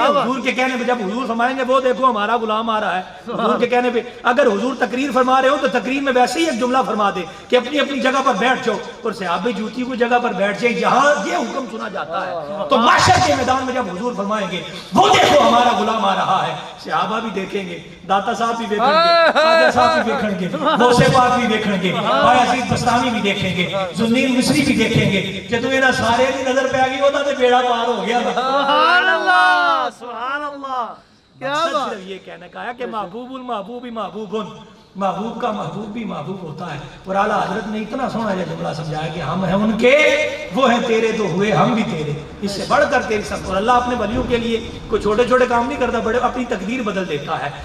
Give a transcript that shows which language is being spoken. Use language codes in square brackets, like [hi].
[ur] حضور کے کہنے پہ جب حضور فرمائیں گے وہ دیکھو ہمارا غلام آ رہا ہے، حضور کے کہنے پہ اگر حضور تقریر فرما رہے ہو تو تقریر میں ویسے ہی ایک جملہ فرما دے کہ اپنی اپنی جگہ پر بیٹھ جاؤ اور صحابہ جوتی کو جگہ پر بیٹھ جائیں. یہاں یہ حکم سنا جاتا ہے تو معاشر کے میدان میں جب حضور فرمائیں گے وہ دیکھو ہمارا غلام آ رہا ہے، صحابہ بھی دیکھیں گے، داتا صاحب بھی دیکھیں گے، خواجہ صاحب بھی دیکھیں گے، غوث پاک بھی دیکھیں گے، بھائی عزیز بستانی بھی دیکھیں گے، ذوالنین مصری بھی دیکھیں گے. [pa] جدو انہاں سارے دی نظر پہ آگئی ہوتا تے بیڑا پار ہو گیا. [ur] سبحان اللہ سبحان اللہ. کیا صرف یہ کہنے کا ہے کہ محبوب المحبوب محبوبن محبوب کا محبوب بھی محبوب ہوتا ہے. اور اعلیٰ حضرت نے اتنا سونا یہ جملہ سمجھایا کہ ہم ہیں ان کے، وہ ہیں تیرے تو ہوئے ہم بھی تیرے. اس سے بڑھ کر تیری سب. اور اللہ اپنے ولیوں کے لیے کوئی چھوٹے چھوٹے کام نہیں کرتا، بڑے اپنی تقدیر بدل دیتا ہے.